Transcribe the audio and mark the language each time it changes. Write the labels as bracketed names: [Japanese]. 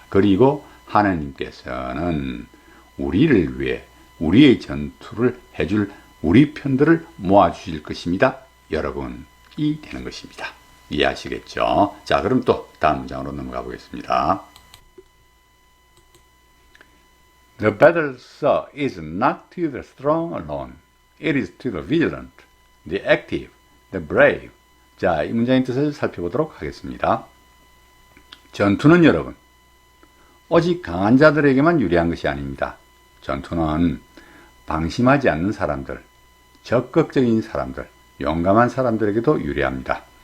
[Korean] 그리고 하나님께서는 우리를 위해 우리의 전투를 해줄 우리 편들을 모아주실 것입니다. 여러분이 되는 것입니다. 이해하시겠죠? 자, 그럼 또 다음 문장으로 넘어가 보겠습니다. [English] The battle, sir, is not to the strong alone. It is to the vigilant, the active, the brave. [Korean] 자, 이 문장의 뜻을 살펴보도록 하겠습니다. 전투는 여러분, 오직 강한 자들에게만 유리한 것이 아닙니다. 전투는 방심하지 않는 사람들, 적극적인 사람들, 용감한 사람들에게도 유리합니다.